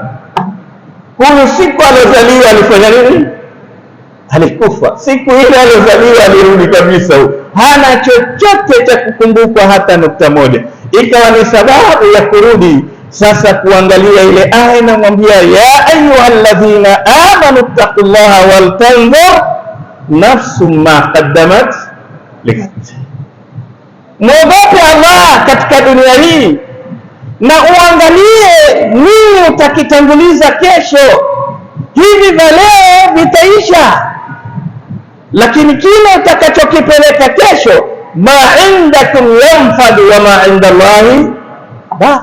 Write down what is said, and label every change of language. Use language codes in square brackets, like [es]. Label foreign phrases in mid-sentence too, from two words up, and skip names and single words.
[sw] Huyu siku alozaliwa alifanya nini? Alikufa. Siku ile alozaliwa alirudi kabisa, hana chochote cha kukumbukwa hata nukta moja. Ikawa ni sababu ya kurudi sasa kuangalia ile aya inamwambia, [ar] يا أيها الذين آمنوا اتقوا الله ولتنظر نفس ما قدمت لغد. [sw] Mwogope Allah katika dunia hii na uangalie nini utakitanguliza kesho. Hivi vya leo vitaisha, lakini kile utakachokipeleka kesho, [ar] ما عندكم ينفد وما عند الله باق.